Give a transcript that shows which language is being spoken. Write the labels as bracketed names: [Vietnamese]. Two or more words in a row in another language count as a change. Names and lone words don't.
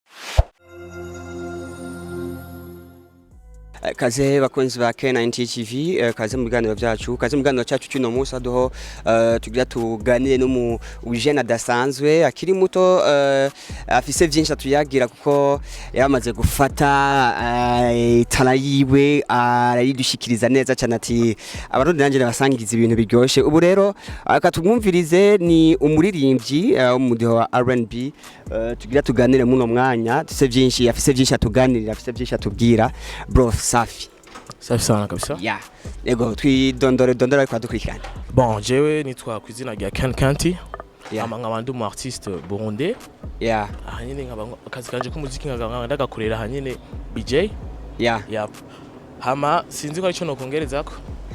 [Rundi] Kaze bakunzi ba K90 TV, kaze mu biganiro byacu, kaze mu biganiro cyacu cy'uno munsi aduho tugira tuganire no mu ujene adasanzwe akiri muto, afise byinshi atuyagira kuko yamaze gufata itara yiwe arayidushikiriza neza cyane ati abarundi nanjye basangiza ibintu biryoshye. Ubu rero akatumwumvirize ni umuririmvyi umudiho wa R&B, tugira tuganire muno mwanya, afise byinshi atuganirira, afise byinshi atubwira. [Swahili] Bro safi sana kabisa. Yeah. [Rundi] Ego twidondora kwa dukurikirana. Bon, jewe nitwa kwizina rya Ken Kenthy. Yeah. Amanga bandu mu [French] artiste burundais. Yeah. [Rundi] Hanyine akazi kanje k'umuziki ndagakorera hanyine BJ. Yeah. Yep. Hama sinzi ko arico no kongereza ko.